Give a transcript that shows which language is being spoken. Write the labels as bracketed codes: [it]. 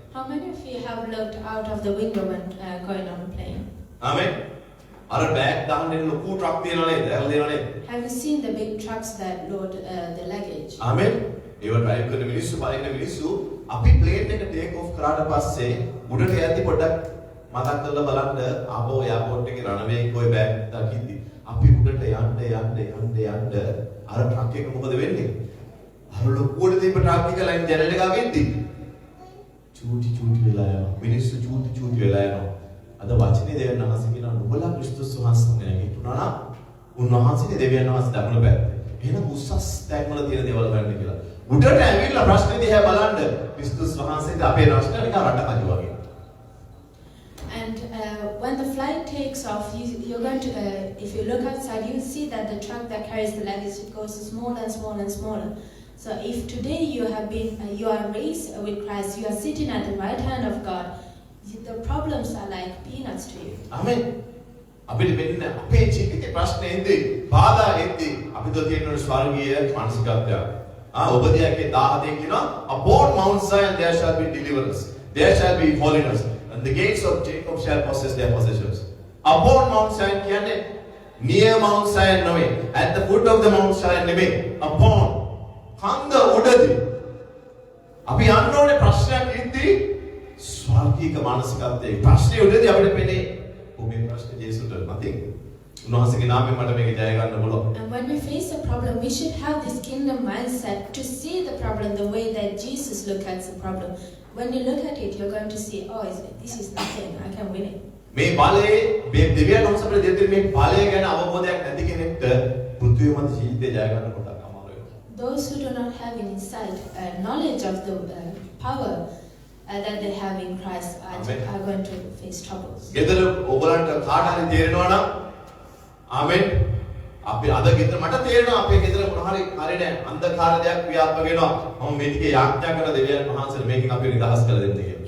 [en] How many of you have looked out of the window when going on a plane? [si] ආමෙන්. අර bag දාන්න ලොකු truck තියනවා නේද? ඇරලා දෙනවා නේද? [en] Have you seen the big trucks that load the luggage? [si] ආමෙන්. ඒව ඩ්‍රයිව් කරන මිනිස්සු බලන මිනිස්සු අපි ප්ලේන් එක ටේක් ඔෆ් කරාට පස්සේ උඩට යද්දි පොඩ්ඩක් මතක් කරලා බලන්න ආපහු එයාපෝට් එකේ රන්වේ එකේ ඔය බෑග් දකිද්දි අපි උඩට යන්න අර ට්‍රක් එක මොකද වෙන්නේ? අර ලොකුවට තිබ්බ ට්‍රක් එක ලයින් ජනල් එක ගාවෙද්දි චූටි වෙලා යනවා. මිනිස්සු චූටි වෙලා යනවා. අද වචනේ දෙවියන් වහන්සේ කියනවා නුඹලා ක්‍රිස්තුස් වහන්සේ නැගිටුණා නම් උන්වහන්සේනේ දෙවියන් වහන්සේ දකුණු පැත්තේ. එහෙනම් උස්සස් තැන්වල තියෙන දේවල් ගන්න කියලා. උඩට ඇවිල්ලා ප්‍රශ්නේ දිහා බලන්න ක්‍රිස්තුස් වහන්සේට අපේ ප්‍රශ්න නිකන් රටකජු වගේ. [en] And when the flight takes off, you're going to, if you look outside, you see that the truck that carries the luggage goes smaller and smaller and smaller. So if today you are raised with Christ, you are sitting at the right hand of God, the problems are like peanuts to you. Amen. [si] අපිට මෙන්න අපේ ජීවිතේ ප්‍රශ්නේ එන්නේ බාධා එන්නේ අපිට තියෙන ස්වර්ගීය මානසිකත්වය. උපදේශයේ 17 කියනවා [en] upon Mount Zion there shall be deliverance, there shall be holiness, and the gates of Jacob shall possess their possessions. Upon Mount Zion [si] කියන්නේ [en] near Mount Zion [si] නෙවෙයි, [en] at the foot of the Mount Zion නෙවෙයි, upon [si] කන්ද උඩදී. අපි යන්න ඕනේ ප්‍රශ්නයක් ඉද්දී ස්වර්ගීය මානසිකත්වයේ ප්‍රශ්නේ උඩදී අපිට පෙනේ ඔබේ ප්‍රශ්නේ ජේසුට nothing. උන්වහන්සේගේ නාමයෙන් මට මේක ජය ගන්න පුළුවන්. [en] And when we face a problem, we should have this kingdom mindset to see the problem the way that Jesus looked at the problem. When you look at it, you're going to see, oh, this is nothing. I can win it. [si] මේ බලයේ දෙවියන් වහන්සේ අපිට දෙන්නේ මේ බලය ගැන අවබෝධයක් නැති කෙනෙක්ට පෘථිවි මත ජීවිතය ජය ගන්න කොටක් අමාරුයි. [en] Those who do not have an insight, knowledge of the power that they have in Christ are going to face troubles. [si] ගෙදර ඔයගලන්ට කාට හරි තේරෙනවා නම් ආමෙන්. අපි අද ගෙදර මට තේරෙනවා අපේ ගෙදර මොන හරි නෑ අන්ධකාර දෙයක් ක්‍රියාත්මක වෙනවා. මම මේ ටිකේ යාඥා කරන දෙවියන් වහන්සේට මේකෙන් අපි නිදහස් කරලා දෙන්න කියලා.